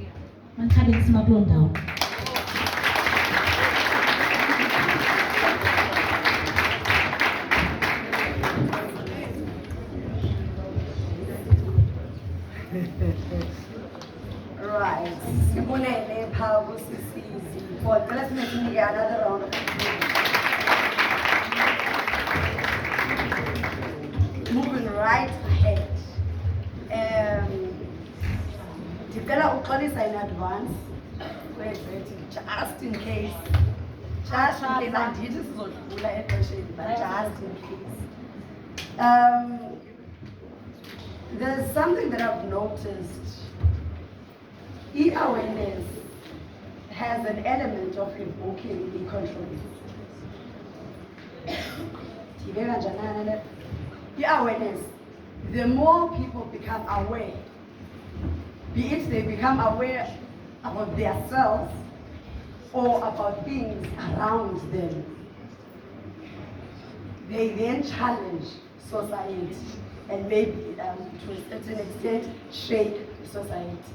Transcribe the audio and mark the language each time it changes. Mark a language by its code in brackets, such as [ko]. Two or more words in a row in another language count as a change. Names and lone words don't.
[en] Right. Let's make another round of applause. Moving right ahead. [xh] Ndicela uxolisa [en] in advance. Just in case. Just in case [xh] andithi sizodlula exesheni, [en] but just in case. There's something that I've noticed. E-awareness has an element of invoking the controversy. E-awareness, the more people become aware, be it they become aware about themselves or about things around them, they then challenge society and maybe to a certain extent shape society.